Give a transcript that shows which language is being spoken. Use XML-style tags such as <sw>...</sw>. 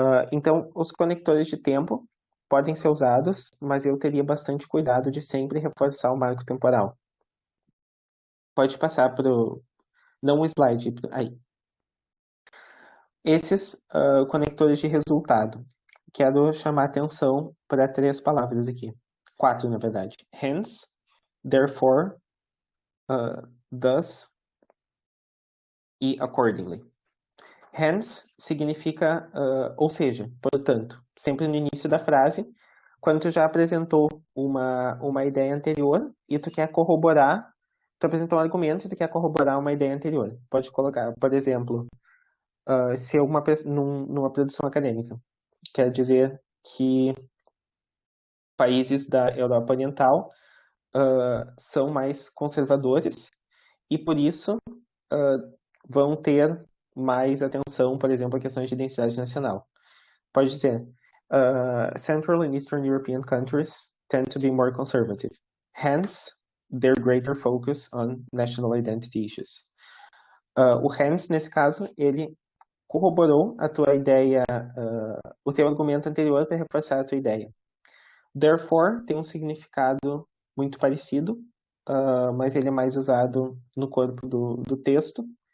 <pt>Então, os conectores de tempo podem ser usados, mas eu teria bastante cuidado de sempre reforçar o marco temporal. Pode passar para não o slide, aí. Esses conectores de resultado. Quero chamar atenção para 3 palavras aqui. 4, na verdade.</pt> <en>Hence, therefore, thus e accordingly.</en> <pt>Hence significa, ou seja, portanto, sempre no início da frase, quando tu já apresentou uma ideia anterior e tu quer corroborar, tu apresentou um argumento e tu quer corroborar uma ideia anterior. Pode colocar, por exemplo, se numa produção acadêmica, quer dizer que países da Europa Oriental são mais conservadores e, por isso, vão ter mais atenção, por exemplo, a questões de identidade nacional.</pt> <en>Pode dizer, Central and Eastern European countries tend to be more conservative. Hence, their greater focus on national identity issues.</en> <pt>O Hans, nesse caso, ele corroborou a tua ideia, o teu argumento anterior para reforçar a tua ideia. Therefore tem um significado muito parecido, mas ele é mais usado no corpo do texto.</pt>